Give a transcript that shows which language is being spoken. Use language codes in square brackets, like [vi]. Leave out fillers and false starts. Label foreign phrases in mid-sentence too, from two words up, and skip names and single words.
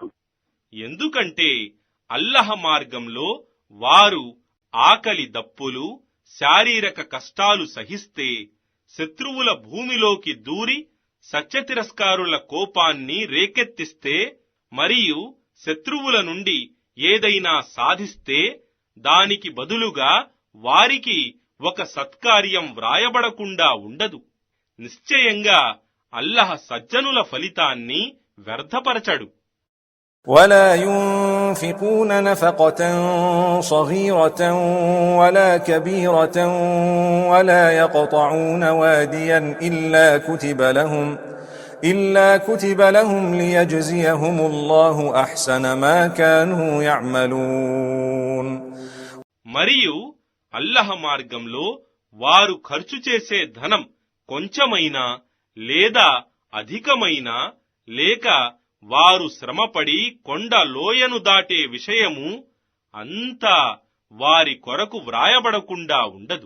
[te] ఎందుకంటే అల్లహ మార్గంలో వారు ఆకలి దప్పులు, శారీరక కష్టాలు సహిస్తే, శత్రువుల భూమిలోకి దూరి సత్యతిరస్కారుల కోపాన్ని రేకెత్తిస్తే మరియు శత్రువుల నుండి ఏదైనా సాధిస్తే దానికి బదులుగా వారికి ఒక సత్కార్యం వ్రాయబడకుండా ఉండదు. నిశ్చయంగా అల్లహ సజ్జనుల ఫలితాన్ని వ్యర్థపరచడు. [ar] ولا ينفقون نفقة صغيرة ولا كبيرة ولا يقطعون واديا إلا كتب لهم ليجزيهم الله أحسن ما كانوا يعملون. [te] మరియు అల్లహ మార్గంలో వారు ఖర్చు చేసే ధనం కొంచెమైనా లేదా అధికమైనా లేక వారు శ్రమపడి కొండ లోయను దాటే విషయము అంతా వారి కొరకు వ్రాయబడకుండా ఉండదు.